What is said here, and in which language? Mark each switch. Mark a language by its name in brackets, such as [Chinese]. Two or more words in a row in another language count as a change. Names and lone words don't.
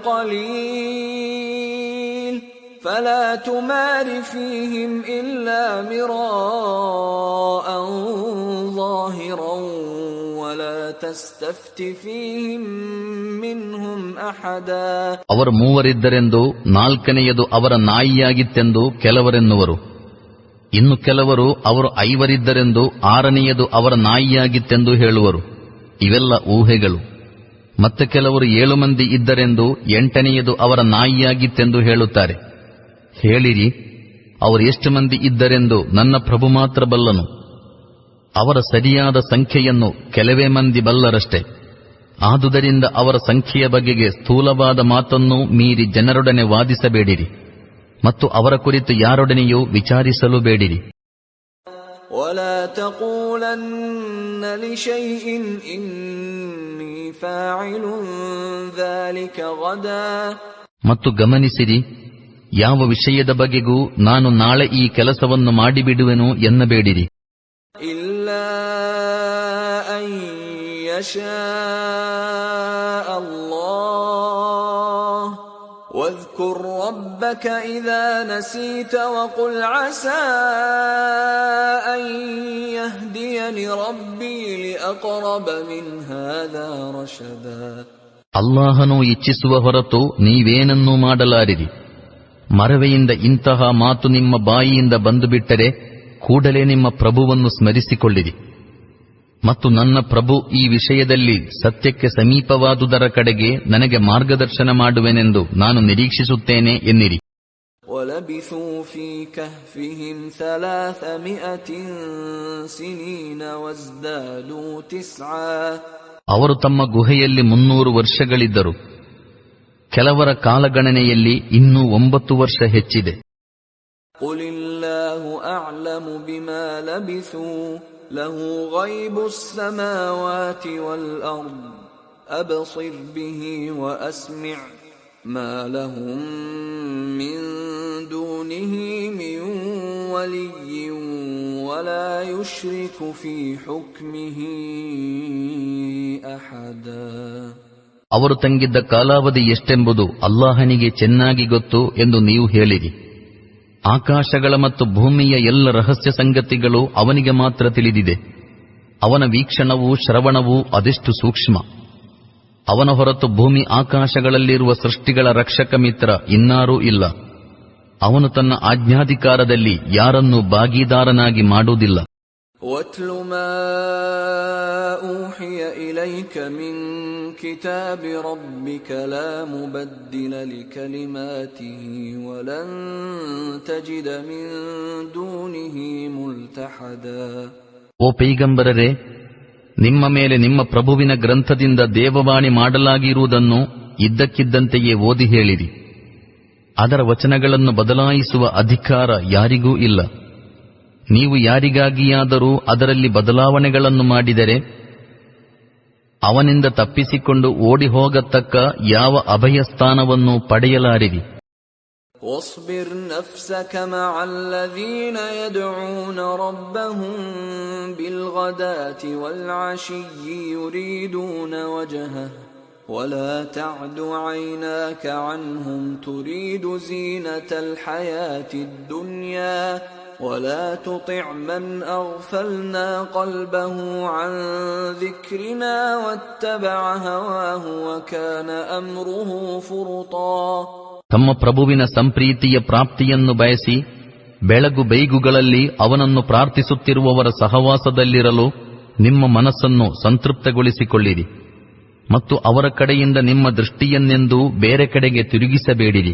[Arabic] قليل فلا تمار فيهم إلا مراء ظاهرا ولا تستفت فيهم منهم أحدا. [Kannada] ಅವರು 3 ಇದ್ದರೆಂದು 4ನೆಯದು ಅವರ ನಾಯಿಯಾಗಿತ್ತೆಂದು ಕೆಲವರೆನ್ನುವರು. ಇನ್ನು ಕೆಲವರು ಅವರು 5 ಇದ್ದರೆಂದು 6ನೆಯದು ಅವರ ನಾಯಿಯಾಗಿತ್ತೆಂದು ಹೇಳುವರು. ಇವೆಲ್ಲ ಊಹೆಗಳು. ಮತ್ತೆ ಕೆಲವರು 7 ಮಂದಿ ಇದ್ದರೆಂದು 8ನೆಯದು ಅವರ ನಾಯಿಯಾಗಿತ್ತೆಂದು ಹೇಳುತ್ತಾರೆ. ಹೇಳಿರಿ, ಅವರು ಎಷ್ಟು ಮಂದಿ ಇದ್ದರೆಂದು ನನ್ನ ಪ್ರಭು ಮಾತ್ರ ಬಲ್ಲನು. ಅವರ ಸರಿಯಾದ ಸಂಖ್ಯೆಯನ್ನು ಕೆಲವೇ ಮಂದಿ ಬಲ್ಲರಷ್ಟೇ. ಆದುದರಿಂದ ಅವರ ಸಂಖ್ಯೆಯ ಬಗೆಗೆ ಸ್ಥೂಲವಾದ ಮಾತನ್ನೂ ಮೀರಿ ಜನರೊಡನೆ ವಾದಿಸಬೇಡಿರಿ ಮತ್ತು ಅವರ ಕುರಿತು ಯಾರೊಡನೆಯೂ ವಿಚಾರಿಸಲು ಬೇಡಿರಿ. [Arabic] ولا تقولن لشيء إني فاعل ذلك غدا. [Kannada] ಮತ್ತು ಗಮನಿಸಿರಿ, ಯಾವ ವಿಷಯದ ಬಗೆಗೂ ನಾನು ನಾಳೆ ಈ ಕೆಲಸವನ್ನು ಮಾಡಿಬಿಡುವೆನು ಎನ್ನಬೇಡಿರಿ. [Arabic] إلا أن يشاء الله واذكر ربك إذا نسيت وقل عسى أن يهديني ربي لأقرب من هذا رشدا. [Kannada] ಅಲ್ಲಾಹನು ಇಚ್ಛಿಸುವ ಹೊರತು ನೀವೇನನ್ನೂ ಮಾಡಲಾರಿರಿ. ಮರವೆಯಿಂದ ಇಂತಹ ಮಾತು ನಿಮ್ಮ ಬಾಯಿಯಿಂದ ಬಂದುಬಿಟ್ಟರೆ ಕೂಡಲೇ ನಿಮ್ಮ ಪ್ರಭುವನ್ನು ಸ್ಮರಿಸಿಕೊಳ್ಳಿರಿ. ಮತ್ತು ನನ್ನ ಪ್ರಭು ಈ ವಿಷಯದಲ್ಲಿ ಸತ್ಯಕ್ಕೆ ಸಮೀಪವಾದುದರ ಕಡೆಗೆ ನನಗೆ ಮಾರ್ಗದರ್ಶನ ಮಾಡುವೆನೆಂದು ನಾನು ನಿರೀಕ್ಷಿಸುತ್ತೇನೆ ಎನ್ನಿರಿ. [Arabic] وَلَبِثُوا فِي كَهْفِهِمْ 300 سِنِينَ وَازْدَادُوا 9. [Kannada] ಅವರು ತಮ್ಮ ಗುಹೆಯಲ್ಲಿ 300 ವರ್ಷಗಳಿದ್ದರು. ಕೆಲವರ ಕಾಲಗಣನೆಯಲ್ಲಿ ಇನ್ನೂ 9 ವರ್ಷ ಹೆಚ್ಚಿದೆ. [Arabic] قُلِ اللَّهُ أَعْلَمُ بِمَا لَبِثُوا لَهُ غَيْبُ السَّمَاوَاتِ وَالْأَرْضِ أَبْصِرْ بِهِ وَأَسْمِعْ مَا لَهُم مِّن دُونِهِ مِن وَلِيٍّ وَلَا يُشْرِكُ فِي حُكْمِهِ أَحَدًا. [Kannada] ಅವರು ತಂಗಿದ್ದ ಕಾಲಾವಧಿ ಎಷ್ಟೆಂಬುದು ಅಲ್ಲಾಹನಿಗೆ ಚೆನ್ನಾಗಿ ಗೊತ್ತು ಎಂದು ನೀವು ಹೇಳಿರಿ. ಆಕಾಶಗಳ ಮತ್ತು ಭೂಮಿಯ ಎಲ್ಲ ರಹಸ್ಯ ಸಂಗತಿಗಳು ಅವನಿಗೆ ಮಾತ್ರ ತಿಳಿದಿದೆ. ಅವನ ವೀಕ್ಷಣವೂ ಶ್ರವಣವೂ ಅದೆಷ್ಟು ಸೂಕ್ಷ್ಮ. ಅವನ ಹೊರತು ಭೂಮಿ ಆಕಾಶಗಳಲ್ಲಿರುವ ಸೃಷ್ಟಿಗಳ ರಕ್ಷಕ ಮಿತ್ರ ಇನ್ನಾರೂ ಇಲ್ಲ. ಅವನು ತನ್ನ ಆಜ್ಞಾಧಿಕಾರದಲ್ಲಿ ಯಾರನ್ನೂ ಭಾಗೀದಾರನಾಗಿ ಮಾಡುವುದಿಲ್ಲ. [Arabic] وَاتْلُ مَا أُوحِيَ إِلَيْكَ مِنْ كِتَابِ رَبِّكَ لَا مُبَدِّلَ لِكَلِمَاتِهِ وَلَنْ تَجِدَ مِنْ دُونِهِ مُلْتَحَدًا. [Kannada] ಓ ಪೈಗಂಬರರೇ, ನಿಮ್ಮ ಮೇಲೆ ನಿಮ್ಮ ಪ್ರಭುವಿನ ಗ್ರಂಥದಿಂದ ದೇವವಾಣಿ ಮಾಡಲಾಗಿರುವುದನ್ನು ಇದ್ದಕ್ಕಿದ್ದಂತೆಯೇ ಓದಿ ಹೇಳಿರಿ. ಅದರ ವಚನಗಳನ್ನು ಬದಲಾಯಿಸುವ ಅಧಿಕಾರ ಯಾರಿಗೂ ಇಲ್ಲ. ನೀವು ಯಾರಿಗಾಗಿಯಾದರೂ ಅದರಲ್ಲಿ ಬದಲಾವಣೆಗಳನ್ನು ಮಾಡಿದರೆ ಅವನಿಂದ ತಪ್ಪಿಸಿಕೊಂಡು ಓಡಿ ಹೋಗತಕ್ಕ ಯಾವ ಅಭಯಸ್ಥಾನವನ್ನು ಪಡೆಯಲಾರಿರಿ. [Arabic] واصبر نفسك مع الذين يدعون ربهم بالغداة والعشي يريدون وجهه ولا تعد عيناك عنهم تريد زينة الحياة الدنيا ولا تطع من أغفلنا قلبه عن ذكرنا واتبع هواه وكان أمره فرطا. [Kannada] ತಮ್ಮ ಪ್ರಭುವಿನ ಸಂಪ್ರೀತಿಯ ಪ್ರಾಪ್ತಿಯನ್ನು ಬಯಸಿ ಬೆಳಗು ಬೈಗುಗಳಲ್ಲಿ ಅವನನ್ನು ಪ್ರಾರ್ಥಿಸುತ್ತಿರುವವರ ಸಹವಾಸದಲ್ಲಿರಲು ನಿಮ್ಮ ಮನಸ್ಸನ್ನು ಸಂತೃಪ್ತಗೊಳಿಸಿಕೊಳ್ಳಿರಿ ಮತ್ತು ಅವರ ಕಡೆಯಿಂದ ನಿಮ್ಮ ದೃಷ್ಟಿಯನ್ನೆಂದೂ ಬೇರೆ ಕಡೆಗೆ ತಿರುಗಿಸಬೇಡಿರಿ.